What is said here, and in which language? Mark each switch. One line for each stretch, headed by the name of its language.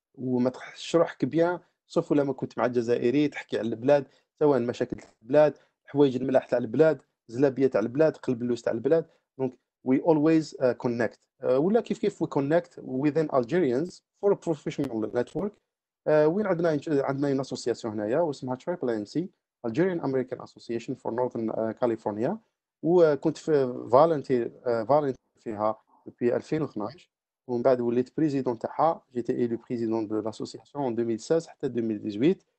Arabic: وما تحش روحك
French: بيان سوف
Arabic: لما كنت مع الجزائري تحكي على البلاد سواء مشاكل البلاد، حوايج الملاح تاع البلاد، زلابيه تاع البلاد، قلب اللوز تاع البلاد.
English: دونك we always connect
Arabic: ولا كيف
English: we connect within Algerians for a professional network.
Arabic: وين عندنا اسوسياسيون هنايا واسمها تريبل ان سي Algerian American Association for Northern California. وكنت في فالنتير فيها في 2012 ومن بعد وليت بريزيدون تاعها.
French: جيتي ايلو بريزيدون دو لاسوسياسيون 2016 حتى 2018.